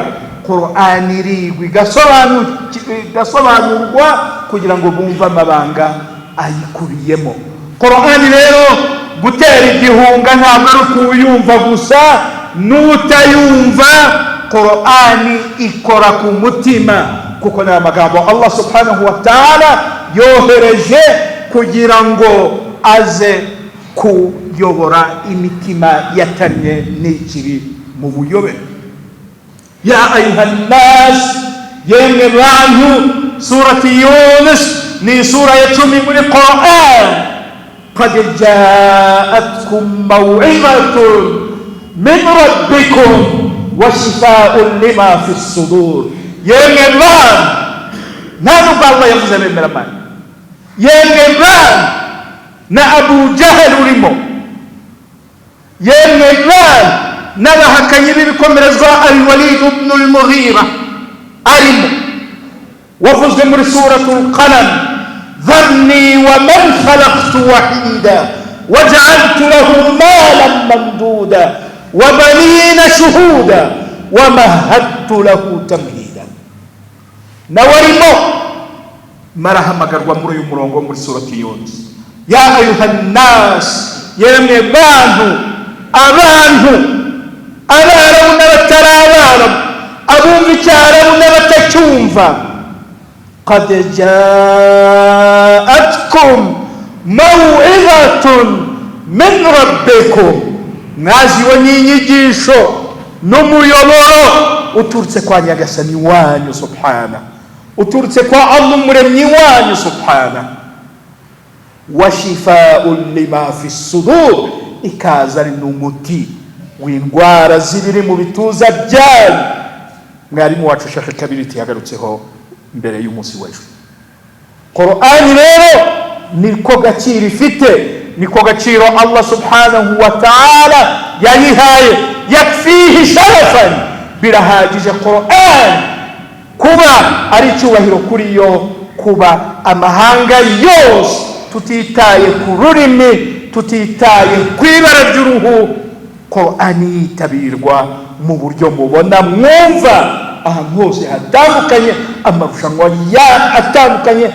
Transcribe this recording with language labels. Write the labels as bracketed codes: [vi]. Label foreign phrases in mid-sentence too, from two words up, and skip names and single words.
[rw] Qur'an irigwa igasobanurwa kugira ngo bumve amabanga ayikubiyemo. Qur'an rero gutera igihunga ntabwo ari kuyumva gusa, n'utayumva Qur'an ikora ku mutima, kuko ni amagambo [ar] الله سبحانه وتعالى [rw] yohereje kugira ngo aze kuyobora imitima yatanye n'ikiri mu buyobe. [ar] يا أيها الناس, [rw] yemwe bantu, surati Yunus ni sura ya 10 muri Qur'an. [ar] قد جاءتكم موعظة من ربكم وشفاء لما في الصدور. [rw] Yemwe bantu, nanu Allah yavuze abemeramana, yemwe bantu na Abu Jahal urimo, yemwe bantu n'abahakanyi b'ibikomerezwa al-Walid ibn al-Mughira arimo, wavuzwe muri [ar] سورة القلم, ذرني ومن خلقت وحيدا وجعلت له مالا ممدودا وبنين شهودا ومهدت له تمهيدا. [rw] Nawarimo marahamagarwa muri uyu murongo muri surati Yunus, [ar] يا أيها الناس, [rw] yemwe bantu, abantu abarabu n'abatari abarabu, abumva icyarabu n'abatacyumva. [ar] قد جاءتكم موعظة من ربكم, [rw] mwaziwe n'inyigisho n'umuyoboro uturutse kwa nyagasani wanyu subhana, uturutse kwa Allah umuremyi wanyu subhana. [ar] وشفاء لما في الصدور, [rw] ikaza ari n'umuti w'indwara ziri mu bituza byanyu. mwarimu wacu Sheikh Kabiriti yagarutseho mbere y'umunsi w'ejo. Qur'ani rero niko gaciro ifite, niko gaciro [ar] الله سبحانه وتعالى [rw] yayihaye. [ar] يكفيه شرفا, [rw] birahagije Qur'an kuba ari icyubahiro kuri yo, kuba amahanga yose, tutitaye ku rurimi, tutitaye ku ibara ry'uruhu, Qur'ani yitabirwa mu buryo mubona mwumva ahantu hose hatandukanye, amarushanwa atandukanye.